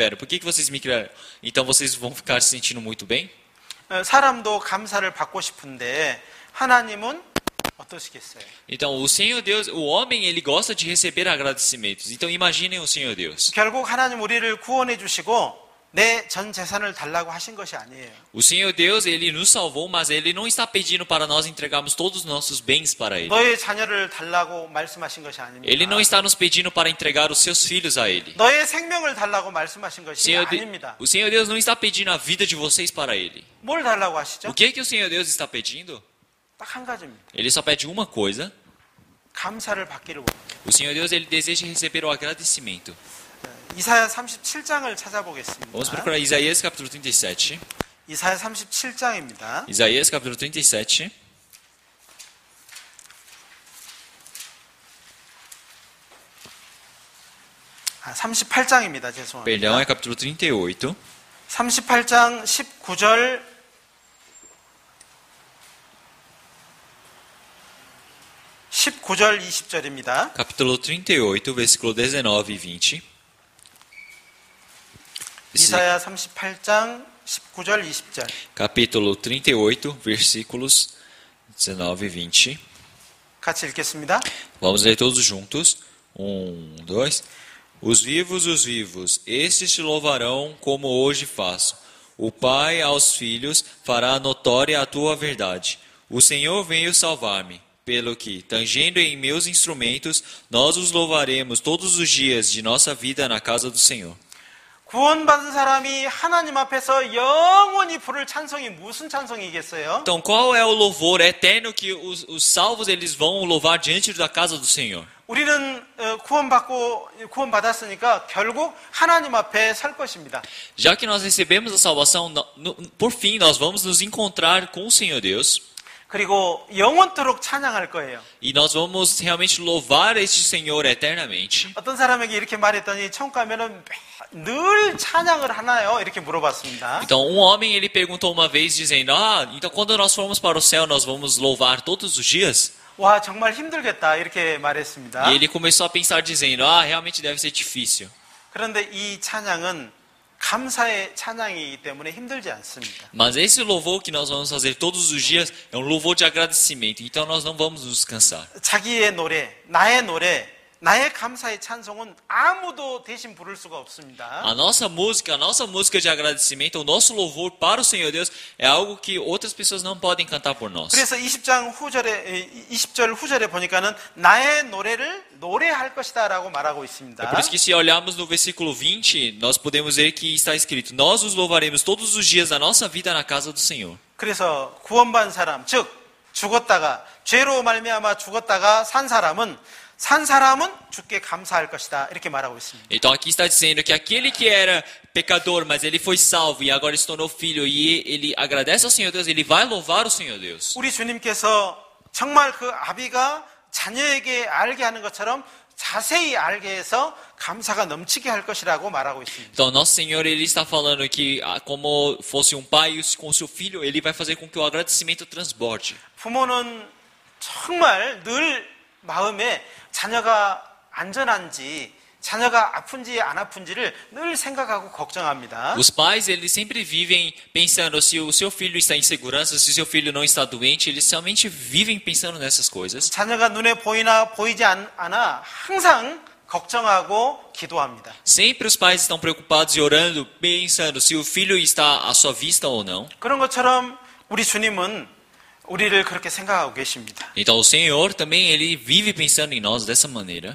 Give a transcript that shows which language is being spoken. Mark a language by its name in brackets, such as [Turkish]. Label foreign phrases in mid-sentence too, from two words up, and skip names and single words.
[Portuguese] Por que vocês me criaram? Então vocês vão ficar se sentindo muito bem? [Korean] 사람도 감사를 받고 싶은데 하나님은 어떠시겠어요? [Portuguese] Então, o Senhor Deus, o homem, ele gosta de receber agradecimentos. Então, imaginem o Senhor Deus. [Korean] 결국 하나님 우리를 구원해 주시고 내 전 재산을 달라고 하신 것이 아니에요. [Portuguese] O Senhor Deus, ele nos salvou, mas ele não está pedindo para nós entregarmos todos os nossos bens para ele. [Korean] 너의 자녀를 달라고 말씀하신 것이 아닙니다. [Portuguese] Ele não está nos pedindo para entregar os seus filhos a ele. [Korean] 너의 생명을 달라고 말씀하신 것이 아닙니다. [Portuguese] O Senhor Deus não está pedindo a vida de vocês para ele. [Korean] 뭘 달라고 하시죠? [Portuguese] O que o Senhor Deus está pedindo? [Korean] 딱 한 가지입니다. [Portuguese] Ele só pede uma coisa. [Korean] 감사를 받기를 원합니다. [Portuguese] O Senhor Deus, ele deseja receber o agradecimento. [Korean] 이사야 37장을 찾아보겠습니다. [Portuguese] Vamos procurar Isaías capítulo 37. [Korean] 이사야 37장입니다. [Portuguese] Isaías capítulo 37. [Korean] 아, 38장입니다. 죄송합니다. [Portuguese] Perdão, é capítulo 38. [Korean] 38장 19절 19절 20절입니다. [Portuguese] Capítulo 38, versículo 19 e 20. [Korean] 이사야 38장 19절 20절. [Portuguese] Capítulo 38, versículos 19 e 20. [Korean] 같이 읽겠습니다. [Portuguese] Vamos ler todos juntos. 1, 2. Os vivos, estes te louvarão como hoje faço. O Pai aos filhos fará notória a tua verdade. O Senhor veio salvar-me, pelo que, tangendo em meus instrumentos, nós os louvaremos todos os dias de nossa vida na casa do Senhor. [Korean] 구원받은 사람이 하나님 앞에서 영원히 부를 찬송이 무슨 찬송이겠어요? [Portuguese] Então, qual é o louvor eterno que os salvos eles vão louvar diante da casa do Senhor? [Korean] 우리는 구원받았으니까 결국 하나님 앞에 설 것입니다. [Portuguese] Já que nós recebemos a salvação, por fim nós vamos nos encontrar com o Senhor Deus. [Korean] 그리고 영원토록 찬양할 거예요. [Portuguese] E nós vamos realmente louvar este Senhor eternamente. [Korean] 어떤 사람에게 이렇게 말했더니 천국 가면은 늘 찬양을 하나요? 이렇게 물어봤습니다. [Portuguese] Então, um homem ele perguntou uma vez dizendo: então quando nós formos para o céu, nós vamos louvar todos os dias? [Korean] 와, 정말 힘들겠다 이렇게 말했습니다. [Portuguese] E ele começou a pensar dizendo: realmente deve ser difícil. [Korean] 그런데 이 찬양은 감사의 찬양이기 때문에 힘들지 않습니다. [Portuguese] Mas esse louvor que nós vamos fazer todos os dias é um louvor de agradecimento. Então nós não vamos nos cansar. [Korean] 자기의 노래, 나의 노래, 나의 감사의 찬송은 아무도 대신 부를 수가 없습니다. [Portuguese] A nossa música de agradecimento, o nosso louvor para o Senhor Deus é algo que outras pessoas não podem cantar por nós. [Korean] 그래서 20절 후절에 보니까는 나의 노래를 노래할 것이다라고 말하고 있습니다. [Portuguese] É por isso que se olharmos no versículo 20, nós podemos ver que está escrito: nós os louvaremos todos os dias da nossa vida na casa do Senhor. [Korean] 그래서 구원받은 사람, 즉 죽었다가 죄로 말미암아 죽었다가 산 사람은 주께 감사할 것이다 이렇게 말하고 있습니다. [Portuguese] Então aqui está dizendo que aquele que era pecador, mas ele foi salvo e agora se tornou filho e ele agradece ao Senhor Deus, ele vai louvar o Senhor Deus. [Korean] 우리 주님께서 정말 그 아비가 자녀에게 알게 하는 것처럼 자세히 알게 해서 감사가 넘치게 할 것이라고 말하고 있습니다. [Portuguese] Então nosso Senhor ele está falando que como fosse um pai com seu filho, ele vai fazer com que o agradecimento transborde. [Korean] 부모는 정말 늘 마음에 자녀가 안전한지 자녀가 아픈지 안 아픈지를 늘 생각하고 걱정합니다. [Portuguese] Os pais, eles sempre vivem pensando se o seu filho está em segurança, se o seu filho não está doente, eles realmente vivem pensando nessas coisas. [Korean] 자녀가 눈에 보이나 보이지 않아 항상 걱정하고 기도합니다. [Portuguese] Sempre os pais estão preocupados e orando, pensando se o filho está à sua vista ou não. [Korean] 그런 것처럼 우리 주님은 우리를 그렇게 생각하고 계십니다. [Portuguese] Então o Senhor também ele vive pensando em nós dessa maneira.